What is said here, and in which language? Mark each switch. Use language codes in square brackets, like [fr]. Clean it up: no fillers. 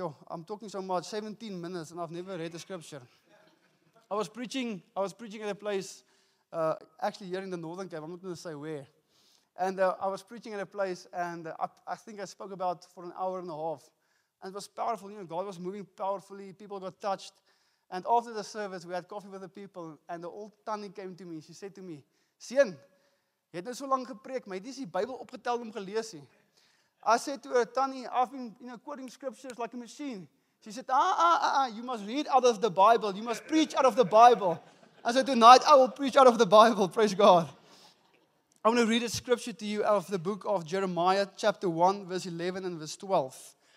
[en] I'm talking so much, 17 minutes, and I've never read the scripture. I was preaching at a place, actually here in the Northern Cape, I'm not going to say where. And I was preaching at a place, and I think I spoke about for an hour and a half. And it was powerful, God was moving powerfully, people got touched. And after the service, we had coffee with the people, and the old Tannie came to me. She said to me, [af] Seun, jy het nou so lank gepreek, maar jy het nie die Bybel opgetel om gelees nie. [en] I said to her, Tannie, I've been quoting scriptures like a machine. She said, you must read out of the Bible. You must preach out of the Bible. I said, tonight I will preach out of the Bible. Praise God. I want to read a scripture to you out of the book of Jeremiah, chapter 1, verse 11 and verse 12.